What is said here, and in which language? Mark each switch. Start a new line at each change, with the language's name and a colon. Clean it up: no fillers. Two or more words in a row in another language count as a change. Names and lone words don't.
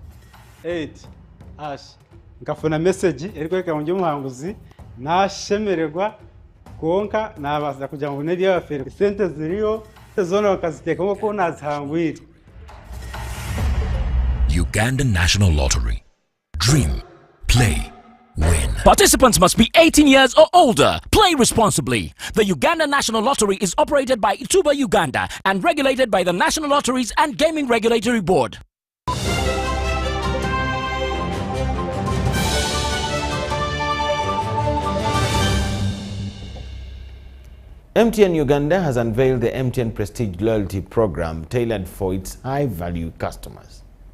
Nyankole: ngafuna message erikweka nyo muhanguzi nashemererwa konka nabaza kugira ngo neri yafere sente ziriyo zona bakazitekamo ko nazihangwire.
English: Uganda National Lottery. Dream, play, win. Participants must be 18 years or older. Play responsibly. The Uganda National Lottery is operated by Ituba Uganda and regulated by the National Lotteries and Gaming Regulatory Board. MTN Uganda has unveiled the MTN Prestige Loyalty Program tailored for its high-value customers.